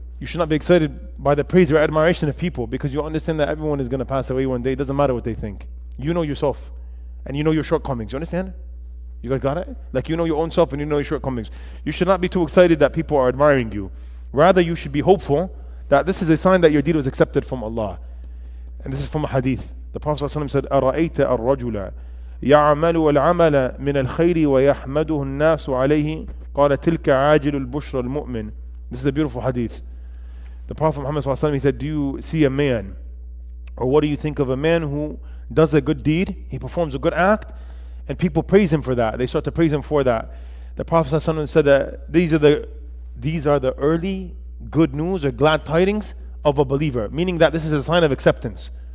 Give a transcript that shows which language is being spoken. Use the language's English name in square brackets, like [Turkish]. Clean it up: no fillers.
[English] You should not be excited by the praise or admiration of people, because you understand that everyone is going to pass away one day. It doesn't matter what they think. You know yourself, and you know your shortcomings. You understand? You guys got it? Like, you know your own self and you know your shortcomings. You should not be too excited that people are admiring you. Rather, you should be hopeful that this is a sign that your deed was accepted from Allah. And this is from a hadith. The Prophet ﷺ said, [Arabic] أَرَأَيْتَ الرَّجُلَ يَعْمَلُ الْعَمَلَ مِنَ الْخَيْرِ وَيَحْمَدُهُ النَّاسُ عَلَيْهِ قَالَ تِلْكَ عَاجِلُ الْبُشْرَ الْمُؤْمِنِ. [English] This is a beautiful hadith. The Prophet Muhammad ﷺ, he said, do you see a man, or what do you think of a man who does a good deed, he performs a good act, and people praise him for that. They start to praise him for that. The Prophet ﷺ said that these are the early good news or glad tidings of a believer, meaning that this is a sign of acceptance.